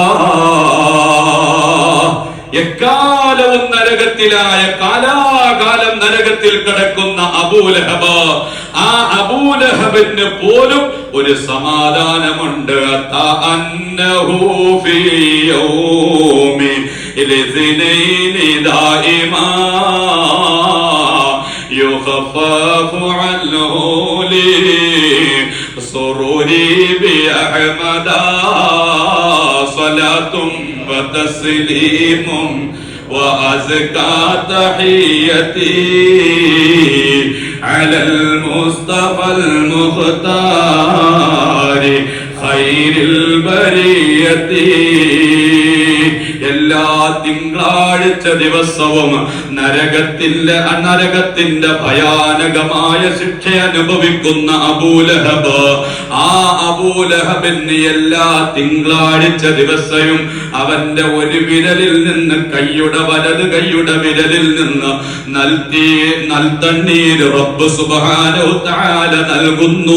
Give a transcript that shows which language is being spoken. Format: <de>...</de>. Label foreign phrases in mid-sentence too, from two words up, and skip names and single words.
<ml>എക്കാലവും നരകത്തിലായ, കാലാകാലം നരകത്തിൽ കിടക്കുന്ന അബൂലഹബ്, ആ അബൂലഹബിന് പോലും ഒരു സമാധാനമുണ്ട്.</ml> <ar>الاثنين دائما يخفف عنه لسروري بأحمد صلاة وتسليم وأزكى تحيتي على المصطفى المختار خير البرية.</ar> <ml>എല്ലാ തിങ്കളാഴ്ച ദിവസവും നരകത്തിന്റെ ഭയാനകമായ ശിക്ഷ അനുഭവിക്കുന്ന അബൂലഹബ്, ആ അബൂലഹബിന് എല്ലാ തിങ്കളാഴ്ച ദിവസവും അവന്റെ ഒരു വിരലിൽ നിന്ന് വലത് കൈയുടെ വിരലിൽ നിന്ന് നൽതണ്ണീര് റബ്ബ്</ml> <ar>سبحانه تعالى</ar> <ml>നൽകുന്നു.</ml>